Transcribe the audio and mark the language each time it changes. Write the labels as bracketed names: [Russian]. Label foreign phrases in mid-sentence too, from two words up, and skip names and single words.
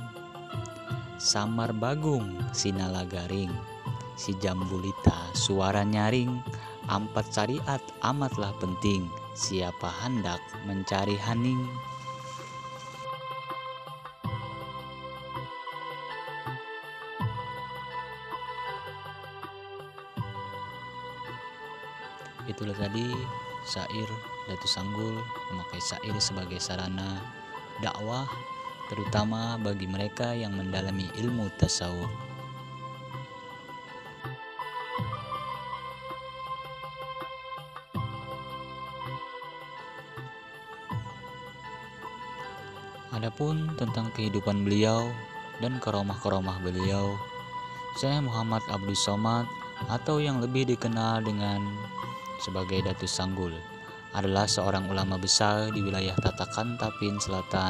[Banjar] Samar bagung si nalagaring, si jambulita suara nyaring, 4 syariat amatlah penting, siapa hendak mencari haning. [Indonesian] Itulah tadi syair Datu Sanggul memakai syair sebagai sarana dakwah, terutama bagi mereka yang mendalami ilmu tasawuf. Adapun tentang kehidupan beliau dan karomah-karomah beliau, Syekh Muhammad Abdus Somad atau yang lebih dikenal dengan sebagai Datu Sanggul adalah seorang ulama besar di wilayah Tatakan Tapin Selatan.